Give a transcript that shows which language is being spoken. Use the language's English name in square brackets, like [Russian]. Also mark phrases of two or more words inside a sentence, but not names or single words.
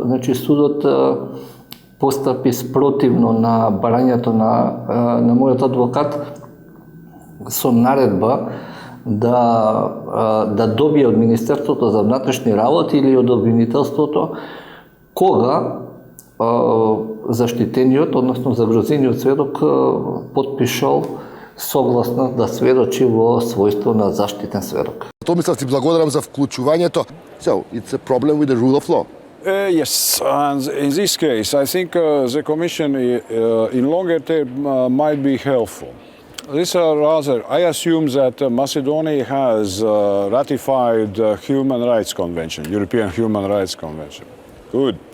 [Macedonian] Значи судот постапи спротивно на барањето на мојот адвокат со наредба да добие од Министерството за внатрешни работи или од обвинителството кога заштитениот, односно загрозениот сведок потпишал согласно да сведочи во својство на заштитен сведок. Томислав, ти благодарам за вклучувањето. [English] So, it's a problem with the rule of law. Yes, and in this case, I think the Commission in longer term might be helpful. This rather, I assume that Macedonia has ratified the Human Rights Convention, European Human Rights Convention.